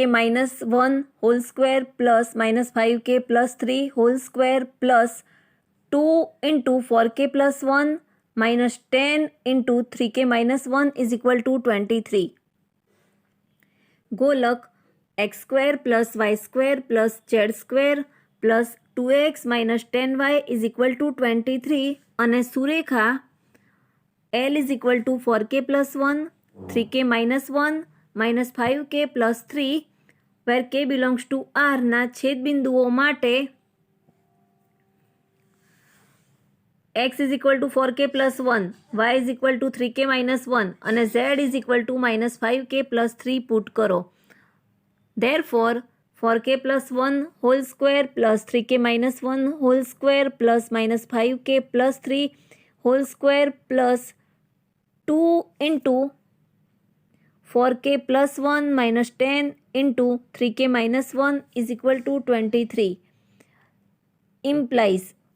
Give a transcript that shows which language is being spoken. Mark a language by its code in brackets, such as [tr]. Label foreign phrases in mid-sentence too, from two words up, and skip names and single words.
[en] minus 1 whole square plus minus 5k plus 3 whole square plus 2 into 4k plus 1 minus 10 into 3k minus 1 is equal to 23. गोलक x² plus y² plus z² plus 2x minus 10y is equal to 23 [gu] અને સુરેખા [en] L is equal to 4k plus 1, 3k minus 1, minus 5k plus 3, where k belongs to Rના [gu] છેદબિંદુઓ માટે [en] x is equal to 4k plus 1, y is equal to 3k minus 1 અને z is equal to minus 5k plus 3 [gu] પુટ કરો. [en] Therefore 4k plus 1 whole square plus 3k minus 1 whole square plus minus 5k plus 3 whole square plus 2 into 4k plus 1 minus 10 into 3k minus 1 is equal to 23 implies